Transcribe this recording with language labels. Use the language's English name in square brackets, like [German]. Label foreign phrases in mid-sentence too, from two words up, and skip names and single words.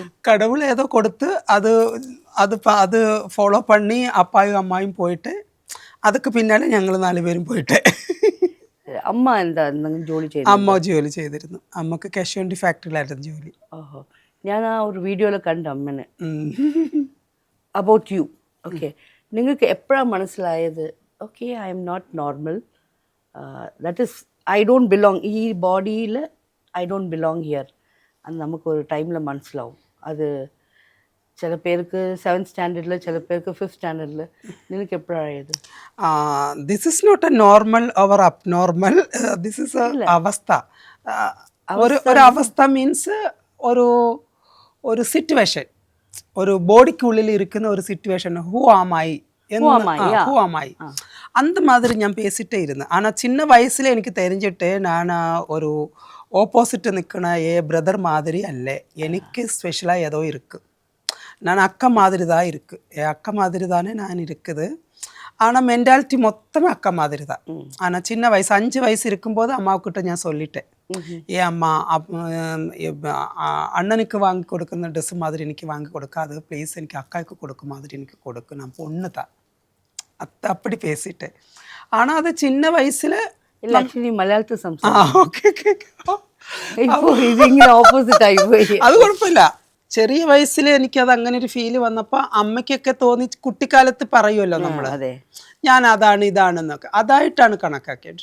[Malayalam] കടവുൾ ഏതോ കൊടുത്ത് അത് ഫോളോ പണി അപ്പായും അമ്മായും പോയിട്ട് അതൊക്കെ പിന്നാലെ ഞങ്ങൾ 4 പേരും പോയിട്ട്. അമ്മ എന്താ ജോലി ചെയ്തു? അമ്മ ജോലി ചെയ്തിരുന്നു. അമ്മക്ക് കാഷ്വാലിറ്റി ഫാക്ടറിയിലായിരുന്നു ജോലി. ഓഹോ, ഞാൻ ആ ഒരു വീഡിയോയിൽ കണ്ടു അമ്മനെ. [English] about you. [Malayalam] ഓക്കെ, നിങ്ങൾക്ക് എപ്പോഴാണ് മനസ്സിലായത് [English] okay I'm not normal, That is I don't belong, [Malayalam] ഈ ബോഡിയിൽ [English] I don't belong here [Malayalam] അത് നമുക്കൊരു ടൈമിൽ മനസ്സിലാവും. അത് ചില പേർക്ക് 7th സ്റ്റാൻഡേർഡിൽ, ചില പേർക്ക് 5th സ്റ്റാൻഡേർഡിൽ. നിനക്ക് എപ്പോഴായത്? [English] This is not a normal or abnormal, this is അവസ്ഥ. [Malayalam] ഒരു അവസ്ഥ മീൻസ് ഒരു സിറ്റുവേഷൻ, ഒരു ബോഡിക്കുള്ളിൽ ഇരിക്കുന്ന ഒരു സിറ്റുവേഷൻ. [English] Who am I [Tamil] அந்த மாதிரி ഞാൻ பேசிட்டே இருந்தேன். ஆனால் சின்ன வயசுல எனக்கு தெரிஞ்சிட்டு நான் ஒரு ஆப்போசிட் நிற்கிற பிரதர் மாதிரி அல்ல, எனக்கு ஸ்பெஷலாக ஏதோ இருக்குது. நான் அக்கா மாதிரி தான் இருக்குது, என் அக்கா மாதிரி தானே நான் இருக்குது. ஆனால் மென்டாலிட்டி மொத்தமே அக்கா மாதிரி தான். ஆனால் சின்ன வயசு 5 வயசு இருக்கும்போது அம்மாவுக்கிட்ட ഞാൻ சொல்லிட்டேன், ஏன் அம்மா அண்ணனுக்கு வாங்கி கொடுக்குற ட்ரெஸ் மாதிரி எனக்கு வாங்கி கொடுக்காது, ப்ளீஸ் எனக்கு அக்காவுக்கு கொடுக்க மாதிரி எனக்கு கொடுக்கு, நான் பொண்ணு தான். அப்படி பேசிட்டேன். ஆனால் அது சின்ன வயசில் [Malayalam] മലയാളത്തിൽ അത് കുഴപ്പമില്ല. ചെറിയ വയസ്സിൽ എനിക്കത് അങ്ങനെ ഒരു ഫീല് വന്നപ്പോൾ അമ്മയ്ക്കൊക്കെ തോന്നി, കുട്ടിക്കാലത്ത് പറയുമല്ലോ നമ്മൾ ഞാൻ അതാണ് ഇതാണെന്നൊക്കെ, അതായിട്ടാണ് കണക്കാക്കിയത്.